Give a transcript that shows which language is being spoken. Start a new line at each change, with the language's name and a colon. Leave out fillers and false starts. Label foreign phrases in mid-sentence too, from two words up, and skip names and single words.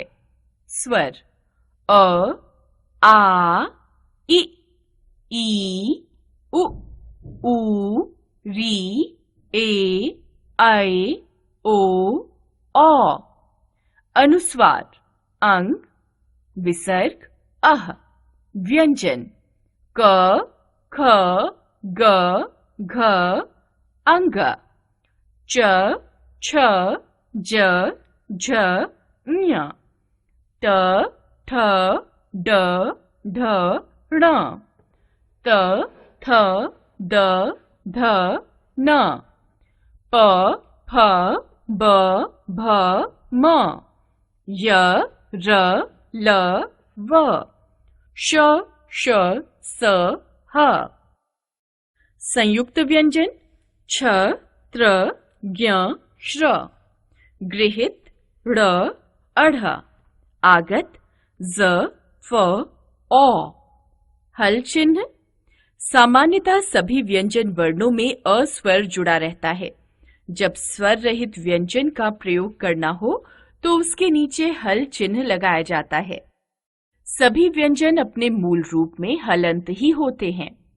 Hindi: स्वर अ, आ, इ, ई, उ, ऊ, री, ए, ऐ, ओ, औ। अनुस्वार अंग, विसर्ग अह। व्यंजन क, ख, ग, घ, अंग। च, छ, ज, झ, ञ। ट, ठ, ड, ढ, ण। त, थ, द, ध, न। प, फ, ब, भ, म। य, र, ल, व। श, श, स, ह। संयुक्त व्यंजन छ, त्र, ज्ञ, श्र। गृहीत ड़, अढ़। आगत ज, फ, औ। हल चिन्ह, सामान्यतः सभी व्यंजन वर्णों में अ स्वर जुड़ा रहता है। जब स्वर रहित व्यंजन का प्रयोग करना हो तो उसके नीचे हल चिन्ह लगाया जाता है। सभी व्यंजन अपने मूल रूप में हलंत ही होते हैं।